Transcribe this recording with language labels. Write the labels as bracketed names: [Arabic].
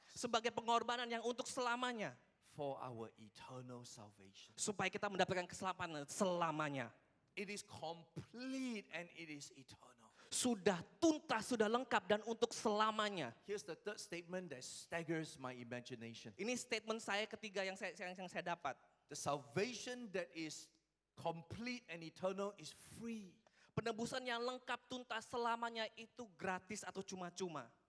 [Indonesian] sebagai pengorbanan yang untuk selamanya. [English] for our eternal salvation. [Indonesian] Supaya kita mendapatkan keselamatan selamanya. [English] It is complete and it is eternal. [Indonesian] Sudah tuntas, sudah lengkap dan untuk selamanya. [English] Here's the third statement that staggers my imagination. [Indonesian] Ini statement saya ketiga yang saya dapat. [English] The salvation that is complete and eternal is free. [Indonesian] Penebusan yang lengkap, tuntas, selamanya itu gratis atau cuma-cuma.